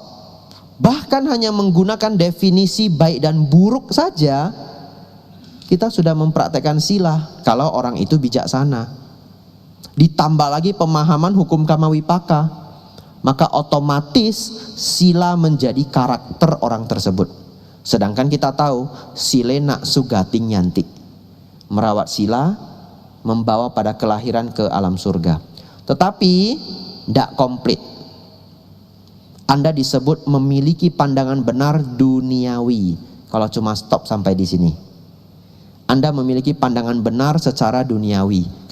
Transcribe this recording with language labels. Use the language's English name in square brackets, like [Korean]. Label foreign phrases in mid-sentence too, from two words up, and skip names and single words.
[Indonesian] Bahkan hanya menggunakan definisi baik dan buruk saja, kita sudah mempraktekkan sila kalau orang itu bijaksana. Ditambah lagi pemahaman hukum [Pali] kama wipaka, [Indonesian] maka otomatis sila menjadi karakter orang tersebut. Sedangkan kita tahu [Pali] silena sugating nyanti, [Indonesian] merawat sila membawa pada kelahiran ke alam surga. Tetapi tidak komplit. Anda disebut memiliki pandangan benar duniawi kalau cuma stop sampai di sini. Anda memiliki pandangan benar secara duniawi.